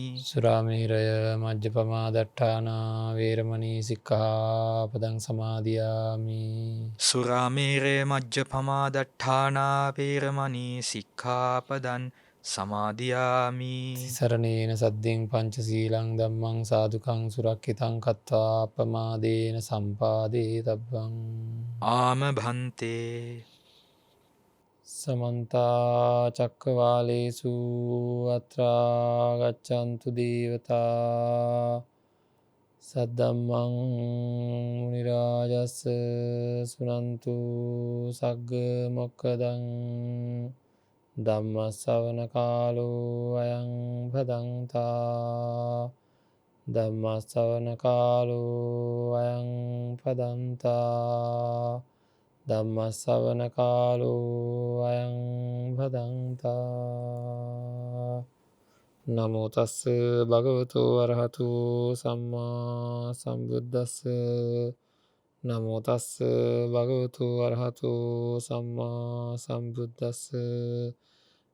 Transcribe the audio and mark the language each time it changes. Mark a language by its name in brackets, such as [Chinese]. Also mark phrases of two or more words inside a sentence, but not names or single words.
[Pali] සුරාමේරය මජ්ජපමා දට්ඨානා වේරමණී සික්ඛාපදං සමාදියාමි. සුරාමේරය මජ්ජපමා දට්ඨානා වේරමණී සික්ඛාපදං සමාදියාමි. සරණේන සද්දෙන් පංචශීලං ධම්මං සාදුකං සුරක්ඛිතං කତ୍වා අපමාදේන සම්පාදේ තබ්බං. [Sinhala] ආම භන්තේ. [Pali] සමන්ත චක්කවාලේසු අත්‍රා ගච්ඡන්තු දේවතා සද්දම්මං මුනි රාජස් සුනන්තු සග්ග මොක්ඛදං ධම්ම ශ්‍රවණ කාලෝ අයං භදංතා. ධම්ම ශ්‍රවණ කාලෝ අයං භදංතා. ධම්ම ශ්‍රවණ කාලෝ අයං භදංතා. නමෝ තස්ස භගවතු අරහතු සම්මා සම්බුද්දස්ස. නමෝ තස්ස භගවතු අරහතු සම්මා සම්බුද්දස්ස.